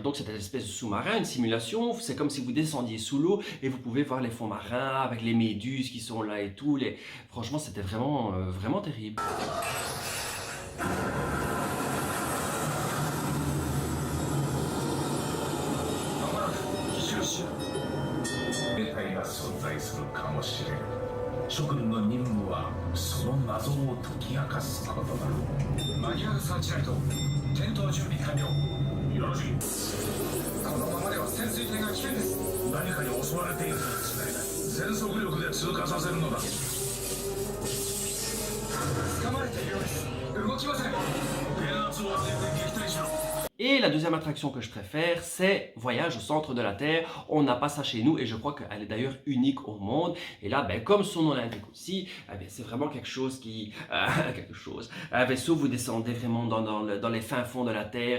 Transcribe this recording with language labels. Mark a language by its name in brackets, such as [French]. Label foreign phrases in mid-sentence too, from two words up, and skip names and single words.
[French] Donc c'est une espèce de sous-marin, une simulation, c'est comme si vous descendiez sous l'eau et vous pouvez voir les fonds marins avec les méduses qui sont là et tout. Franchement c'était vraiment, vraiment terrible. [Japanese] 諸君の任務はその謎を解き明かすことだ。間に合うサーチライト、点灯準備完了。よろしい。このままでは潜水艇が危険です。何かに襲われているとは違いない。全速力で通過させるのだ。掴まれているようです。動きません。電圧を上げて撃退しろ。 [French] Et la deuxième attraction que je préfère, c'est Voyage au centre de la Terre. On n'a pas ça chez nous et je crois qu'elle est d'ailleurs unique au monde. Et là, ben, comme son nom l'indique aussi, eh c'est vraiment quelque chose qui... Un vaisseau, vous descendez vraiment dans les fins fonds de la Terre.